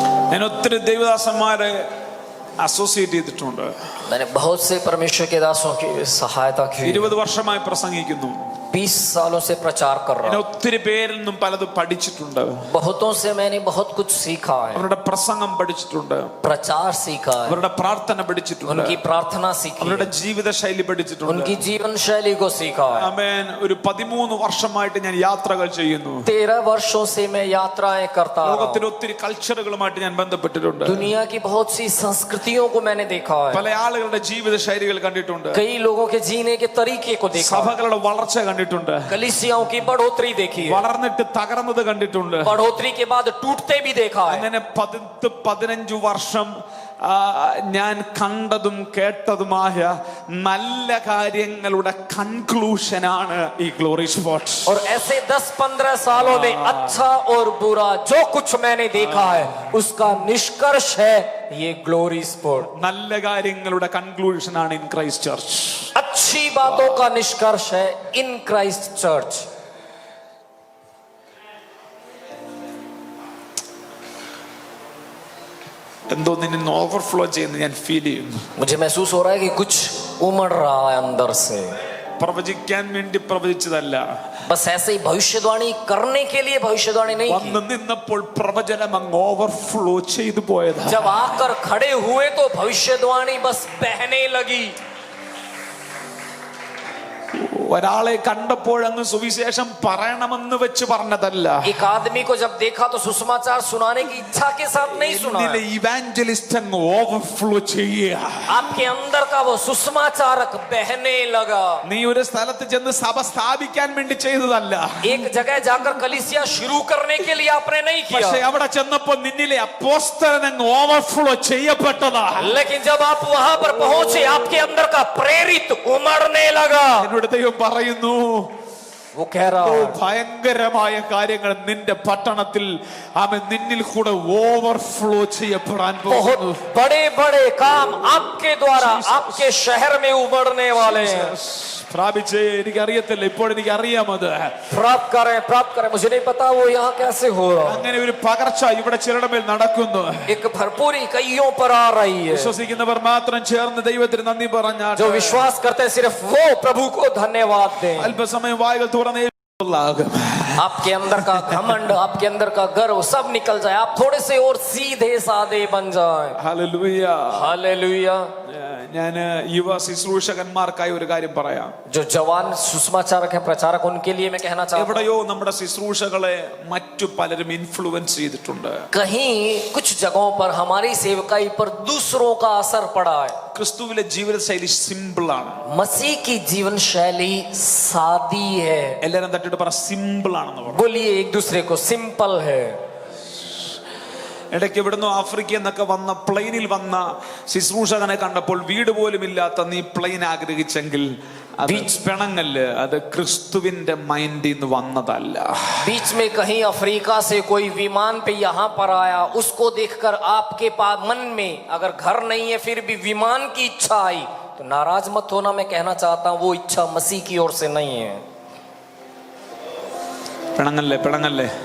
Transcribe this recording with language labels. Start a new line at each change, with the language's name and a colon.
Malayalam: ഞാൻ ഒത്തിരി ദൈവദാസന്മാരെ അസോസിയേറ്റ് ചെയ്തിട്ടുണ്ട്.
Hindi: मैंने बहुत से परमेश्वर के दासों की सहायता की.
Malayalam: 20 വർഷമായി പ്രസംഗിക്കുന്നു.
Hindi: 20 सालों से प्रचार कर रहा
Malayalam: ഞാൻ
Hindi: हूँ।
Malayalam: ഒത്തിരി പേരിൽ നിന്നും പലതും പഠിച്ചിട്ടുണ്ട്.
Hindi: बहुतों से मैंने बहुत कुछ सीखा है,
Malayalam: അവരുടെ പ്രസംഗം പഠിച്ചിട്ടുണ്ട്,
Hindi: प्रचार सीखा है,
Malayalam: അവരുടെ പ്രാർത്ഥന പഠിച്ചിട്ടുണ്ട്,
Hindi: उनकी प्रार्थना सीखी
Malayalam: അവരുടെ
Hindi: है,
Malayalam: ജീവിത ശൈലി പഠിച്ചിട്ടുണ്ട്.
Hindi: उनकी जीवन शैली को सीखा है।
Malayalam: ആമേൻ. ഒരു 13 വർഷമായിട്ട് ഞാൻ യാത്രകൾ ചെയ്യുന്നു.
Hindi: 13 वर्षों से मैं यात्राएं करता रहा हूँ।
Malayalam: ലോകത്തിലെ ഒത്തിരി കൾച്ചറുകളുമായിട്ട് ഞാൻ ബന്ധപ്പെട്ടിട്ടുണ്ട്.
Hindi: दुनिया की बहुत सी संस्कृतियों को मैंने देखा है,
Malayalam: പല ആളുകളുടെ ജീവിത ശൈലികൾ കണ്ടിട്ടുണ്ട്.
Hindi: कई लोगों के जीने के तरीके को देखा है,
Malayalam: സഭകളുടെ വളർച്ച കണ്ടിട്ടുണ്ട്,
Hindi: कलीसियाओं की बढ़ोतरी देखी है,
Malayalam: വളർന്നിട്ട് തകർന്നത് കണ്ടിട്ടുണ്ട്.
Hindi: बढ़ोतरी के बाद टूटते भी देखा है।
Malayalam: അങ്ങനെ 15 വർഷം ഞാൻ കണ്ടതും കേട്ടതുമായ നല്ല കാര്യങ്ങളുടെ കൺക്ലൂഷനാണ് ഈ ഗ്ലോറി സ്പോട്ട്.
Hindi: और ऐसे 10-15 सालों में अच्छा और बुरा जो कुछ मैंने देखा है उसका निष्कर्ष है ये ग्लोरी स्पोर्ट।
Malayalam: നല്ല കാര്യങ്ങളുടെ കൺക്ലൂഷനാണ് ഇൻ ക്രൈസ്റ്റ് ചർച്ച്.
Hindi: अच्छी बातों का निष्कर्ष है इन क्राइस्ट चर्च।
Malayalam: എന്തോ നിന്നെ ഓവർഫ്ലോ ചെയ്യുന്നത് ഞാൻ ഫീൽ ചെയ്യുന്നു.
Hindi: मुझे महसूस हो रहा है कि कुछ उमड़ रहा है अंदर से,
Malayalam: പ്രവചിക്കാൻ വേണ്ടി പ്രവചിച്ചതല്ല,
Hindi: बस ऐसे ही भविष्यवाणी करने के लिए भविष्यवाणी नहीं
Malayalam: വന്ന്
Hindi: की।
Malayalam: നിന്നപ്പോൾ പ്രവചനം അങ്ങ് ഓവർഫ്ലോ ചെയ്തു പോയതാ.
Hindi: जब आकर खड़े हुए तो भविष्यवाणी बस बहने लगी।
Malayalam: ഒരാളെ കണ്ടപ്പോൾ അങ്ങ് സുവിശേഷം പറയണമെന്ന് വെച്ച് പറഞ്ഞതല്ല,
Hindi: एक आदमी को जब देखा तो सुसमाचार सुनाने की इच्छा के साथ नहीं सुना।
Malayalam: ഇവാഞ്ചലിസ്റ്റ് അങ്ങ് ഓവർഫ്ലോ ചെയ്യുക.
Hindi: आपके अंदर का वो सुसमाचारक बहने लगा।
Malayalam: നീ ഒരു സ്ഥലത്ത് ചെന്ന് സഭ സ്ഥാപിക്കാൻ വേണ്ടി ചെയ്തതല്ല,
Hindi: एक जगह जाकर कलीसिया शुरू करने के लिए आपने नहीं
Malayalam: പക്ഷെ
Hindi: किया,
Malayalam: അവിടെ ചെന്നപ്പോ നിന്നിലെ അപ്പോസ്തലൻ അങ്ങ് ഓവർഫ്ലോ ചെയ്യപ്പെട്ടതാ.
Hindi: लेकिन जब आप वहां पर पहुंचे आपके अंदर का प्रेरित उमड़ने लगा।
Malayalam: എന്നോട് ദൈവം പറയുന്നു,
Hindi: वो कह रहा है
Malayalam: ഭയങ്കരമായ കാര്യങ്ങൾ നിന്റെ പട്ടണത്തിൽ അവൻ നിന്നിൽ കൂടെ ഓവർഫ്ലോ ചെയ്യപ്പെടാൻ
Hindi: बहुत
Malayalam: പോകുന്നു.
Hindi: बड़े बड़े काम आपके द्वारा आपके शहर में उमड़ने वाले हैं।
Malayalam: പ്രാപിച്ചേ, എനിക്കറിയത്തില്ല, ഇപ്പോൾ എനിക്ക് അറിയാം അത്.
Hindi: प्राप्त करें, मुझे नहीं पता वो यहाँ कैसे हो रहा।
Malayalam: അങ്ങനെ ഒരു പകർച്ച ഇവിടെ ചിലരുടെ മേൽ നടക്കുന്നു.
Hindi: एक भरपूरी कईयों पर आ रही है।
Malayalam: വിശ്വസിക്കുന്നവർ മാത്രം ചേർന്ന് ദൈവത്തിന് നന്ദി പറഞ്ഞാൽ,
Hindi: जो विश्वास करते हैं सिर्फ वो प्रभु को धन्यवाद दें।
Malayalam: അല്പസമയം വായകൾ തുറന്നേ
Hindi: आपके अंदर का घमंड, आपके अंदर का गर्व सब निकल जाए, आप थोड़े से और सीधे साधे बन जाएं।
Malayalam: ഹല്ലേലൂയ.
Hindi: हालेलुया।
Malayalam: ഞാൻ യുവ ശുശ്രൂഷകന്മാർക്കായി ഒരു കാര്യം പറയാം.
Hindi: जो जवान सुसमाचारक हैं, प्रचारक, उनके लिए मैं कहना चाहता हूं,
Malayalam: എവിടെയോ നമ്മുടെ ശുശ്രൂഷകളെ മറ്റു പലരും ഇൻഫ്ലുവൻസ് ചെയ്തിട്ടുണ്ട്.
Hindi: कहीं कुछ जगहों पर हमारी सेवकाई पर दूसरों का असर पड़ा है।
Malayalam: ക്രിസ്തുവിലെ ജീവിത ശൈലി സിമ്പിൾ ആണ്.
Hindi: मसीह की जीवन शैली सादी है।
Malayalam: എല്ലാരും തട്ടിട്ട് പറ, സിമ്പിൾ ആണെന്ന് പറ.
Hindi: बोलिए एक दूसरे को, सिंपल है।
Malayalam: ഇടയ്ക്ക് ഇവിടുന്ന് ആഫ്രിക്കയിൽ നിന്നൊക്കെ വന്ന പ്ലെയിനിൽ വന്ന ശുശ്രൂഷകനെ കണ്ടപ്പോൾ വീട് പോലും ഇല്ലാത്ത നീ പ്ലെയിൻ ആഗ്രഹിച്ചെങ്കിൽ അത് പിണങ്ങല്, അത് ക്രിസ്തുവിന്റെ മൈൻഡിൽ നിന്ന് വന്നതല്ല.
Hindi: बीच में कहीं अफ्रीका से कोई विमान पे यहाँ पर आया, उसको देखकर आपके पास मन में अगर घर नहीं है फिर भी विमान की इच्छा आई तो नाराज मत होना। मैं कहना चाहता हूँ वो इच्छा मसीह की ओर से नहीं है।
Malayalam: പിണങ്ങല്ലേ.